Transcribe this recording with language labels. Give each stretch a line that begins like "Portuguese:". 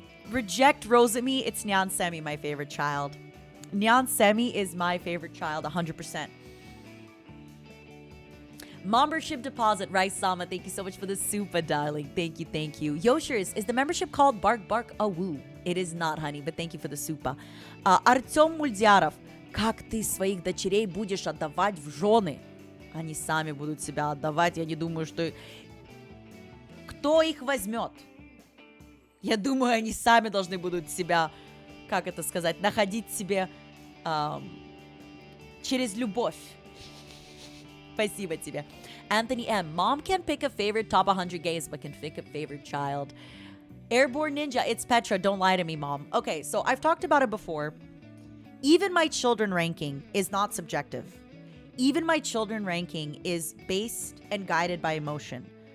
English: Reject Rosemi, it's Nyan Semi, my favorite child. Nyan Semi is my favorite child, 100%. MOMbership deposit, Rice Sama, thank you so much for the super, darling. Thank you. Yoshers, is the membership called Bark Bark Awoo? It is not, honey, but thank you for the super.
Russian: Артем Мульдяров, как ты своих дочерей будешь отдавать в жены? Они сами будут себя отдавать, я не думаю, что... Кто их возьмет? Я думаю, они сами должны будут себя, как это сказать, находить себе через любовь. Спасибо тебе. Anthony M.
English: Mom can pick a favorite top 100 games, but can pick a favorite child. Airborne Ninja, it's Petra. Don't lie to me, Mom. Okay, so I've talked about it before. Even my children ranking is not subjective. Even my children ranking is based and guided by emotion.